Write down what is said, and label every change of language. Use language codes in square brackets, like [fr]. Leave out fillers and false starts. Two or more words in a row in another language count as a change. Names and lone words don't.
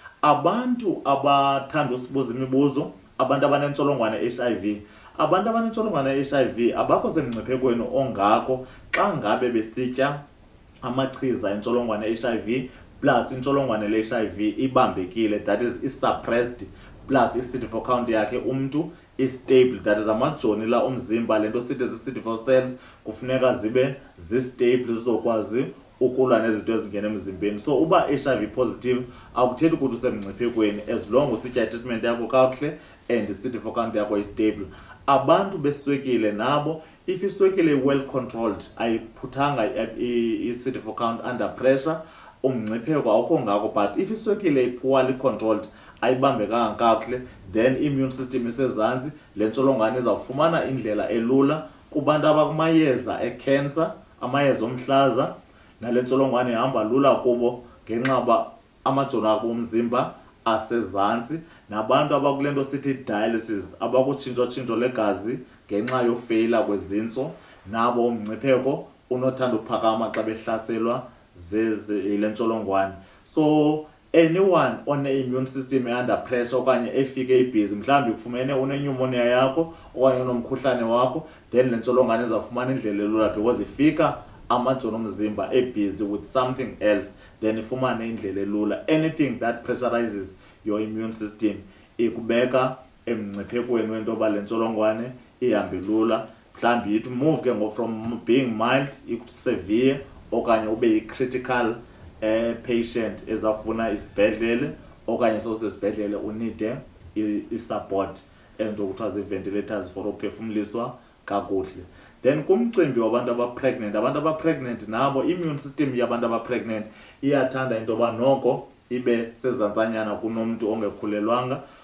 [xh] Abantu abathanda usibuza imibuzo, abantu abanentsholongwane HIV, abantu abanentsholongwane HIV abakho semngciphekweni ongako xa ngabe besitya amachiza entsholongwane HIV plus intsholongwane le-HIV ibambekile, [en] that is suppressed, [xh] plus i-CD4 count yakhe umntu is-stable, [en] that is [xh] amajoni la umzimba lento sithi zi- [en] CD4 cells [xh] kufuneka zibe zi-stable zizokwazi ukulwa nezinto ezingena emzimbeni. So uba [en] HIV positive [xh] akuthethi ukuthi usemngciphekweni [en] as long [xh] usitya treatment yakho kakuhle and i- [en] CD4 count [xh] yakho is-stable. Abantu beswekile nabo, if iswekile [en] well controlled [xh] ayiphuthanga i- [en] CD4 count under pressure, [xh] umngcipheko awukho ngako, [en] but if [xh] iswekile [en] poorly controlled [xh] ayibambekanga kakuhle, [en] then immune system [xh] isezantsi, le ntsholongwane izawufumana indlela elula kubantu abakumayeza e-cancer, amayeza omhlaza, nale ntsholongwane ihamba lula kubo ngenxa yoba amajoni abo omzimba asezantsi. Nabantu abakule nto sithi dialysis, abakutshintsho legazi ngenxa yofeyila kwezintso, nabo umngcipheko unothanda uphakama xa behlaselwa yile ntsholongwane. [en] So anyone [xh] one- [en] immune system under pressure [xh] okanye efike ibhizi, mhlawumbi kufumene une-pneumonia yakho okanye unomkhuhlane wakho, then le ntsholongwane izawufumana indlela elula because ifika amajoni omzimba ebhizi [en] with something else, then [xh] ifumane indlela elula. [en] Anything that pressurizes your immune system [xh] ikubeka emngciphekweni wento yoba le ntsholongwane ihambe lula. Mhlawumbi [en] it move [xh] ke [en] from being mild severe [xh] okanye ube yi- [en] critical patient [xh] ezafuna isibhedlele okanye sosesibhedlele unide i-support ento kuthiwa zii-ventilators for uphefumliswa kakuhle. Then kumcimbi wabantu abapregnant, abantu abapregnant nabo [en] immune system [xh] yabantu abapregnant iyathanda into yoba noko ibe sezantsanyana kunomntu ongekhulelwanga.